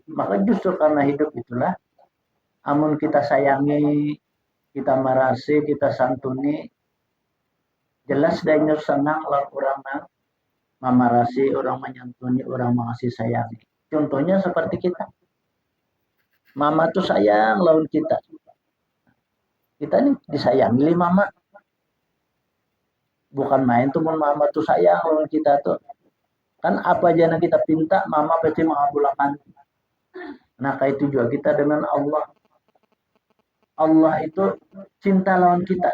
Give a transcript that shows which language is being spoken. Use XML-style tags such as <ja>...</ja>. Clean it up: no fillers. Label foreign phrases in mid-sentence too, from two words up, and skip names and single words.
<bjn>Maka justru karena hidup itulah amun kita sayangi, kita marasi, kita santuni, jelas dan senang lah orang memarasi, orang menyantuni, orang mengasih sayangi.</bjn> <id>Contohnya seperti kita.</id> <bjn>Mama tuh sayang lawan kita. Kita nih disayangi mama. Bukan main tuh mama tuh sayang lawan kita tuh.</bjn> <id>Kan apa aja yang kita pinta, mama pasti mengabulkan. Nah kayak itu juga kita dengan Allah. Allah itu cinta lawan kita.</id>